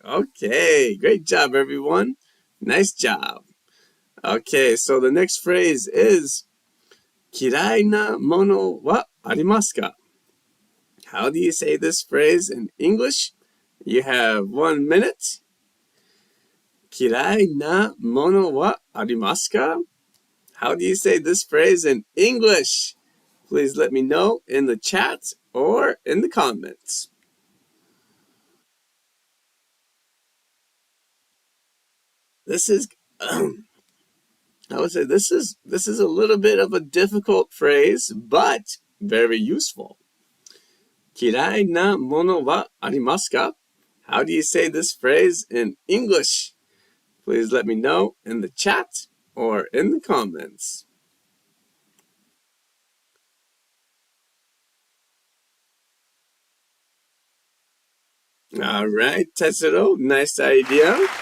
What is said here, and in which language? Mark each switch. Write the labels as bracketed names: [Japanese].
[English] Okay, great job, everyone. Nice job. Okay, so the next phrase is, [Japanese] 嫌いなものはありますか? [English] How do you say this phrase in English? You have 1 minute. [Japanese] 嫌いなものはありますか? [English] How do you say this phrase in English? Please let me know in the chat or in the comments. This is, I would say this is a little bit of a difficult phrase, but very useful. [Japanese] 嫌いなものはありますか? [English] How do you say this phrase in English? Please let me know in the chat or in the comments. All right, Tetsuro, nice idea.